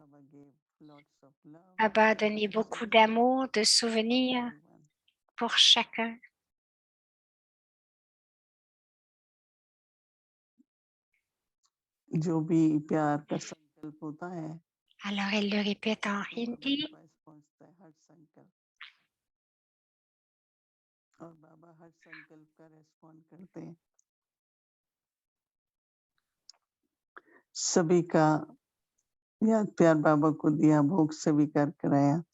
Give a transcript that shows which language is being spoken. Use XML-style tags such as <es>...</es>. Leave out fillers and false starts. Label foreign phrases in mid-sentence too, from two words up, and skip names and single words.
<fr>Baba a donné beaucoup d'amour, de souvenirs pour chacun. Alors, elle le répète en hindi.</fr> <hi>सभी का याद प्यार बाबा को दिया, भोग स्वीकार कराया।</hi>